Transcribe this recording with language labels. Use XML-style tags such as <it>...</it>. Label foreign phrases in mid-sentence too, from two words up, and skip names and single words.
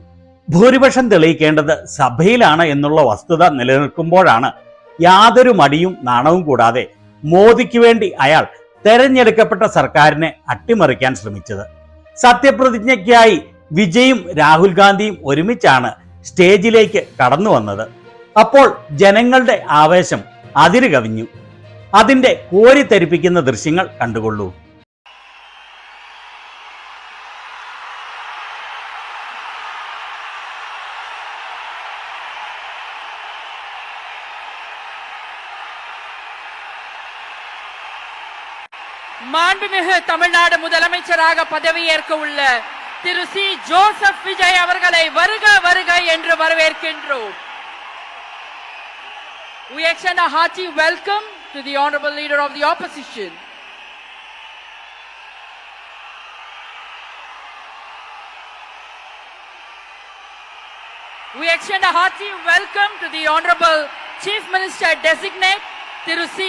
<ml>ഭൂരിപക്ഷം തെളിയിക്കേണ്ടത് സഭയിലാണ് എന്നുള്ള വസ്തുത നിലനിൽക്കുമ്പോഴാണ് യാതൊരു മടിയും നാണവും കൂടാതെ മോദിക്ക് വേണ്ടി അയാൾ തെരഞ്ഞെടുക്കപ്പെട്ട സർക്കാരിനെ അട്ടിമറിക്കാൻ ശ്രമിച്ചത്. സത്യപ്രതിജ്ഞയ്ക്കായി വിജയും രാഹുൽ ഗാന്ധിയും ഒരുമിച്ചാണ് സ്റ്റേജിലേക്ക് കടന്നു വന്നത്. അപ്പോൾ ജനങ്ങളുടെ ആവേശം അതിര് കവിഞ്ഞു. അതിന്റെ കോരിത്തെരിപ്പിക്കുന്ന ദൃശ്യങ്ങൾ കണ്ടുകൊള്ളൂ.</ml> <ta>மாண்புமிகு தமிழ்நாடு முதலமைச்சராக பதவியேற்க உள்ள திரு சி. ஜோசப் விஜய் அவர்களை வருக வருக என்று வரவேற்கின்றோம்.</ta> <en>We extend a hearty welcome to the honorable leader of the opposition. We extend a hearty welcome to the honorable Chief Minister designate Thiru C.</en>